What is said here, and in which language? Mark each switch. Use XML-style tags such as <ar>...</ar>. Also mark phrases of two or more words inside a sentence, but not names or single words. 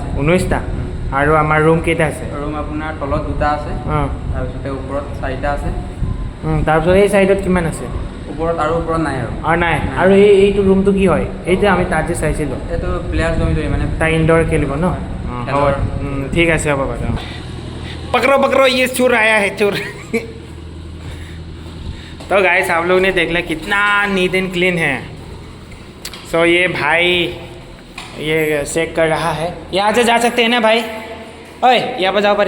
<as>19টা। আৰু আমাৰ ৰুম কেইটা আছে? ৰুম আপোনাৰ তলত 2টা আছে, তাৰপিছতে ওপৰত 4টা আছে। তাৰপিছত এই চাইডত কিমান আছে? ওপৰত আৰু ওপৰত নাই আৰু নাই। আৰু এইটো ৰুমটো কি হয়? এইটো আমি তাত যে চাইছিলোঁ, এইটো প্লেয়াৰ জমি মানে তাই ইনডোৰ খেলিব ন? হ'ব, ঠিক আছে হ'ব বাৰু।</as> <hi>पकड़ो ये चोर आया है, चोर। तो गाइस आप लोग ने देख लिया कितना</hi> <en>neat and clean</en> <hi>है। सो ये भाई ये चेक कर रहा है। यहाँ से जा सकते हैं ना भाई? ओए यहाँ पर जाओ पर।</hi>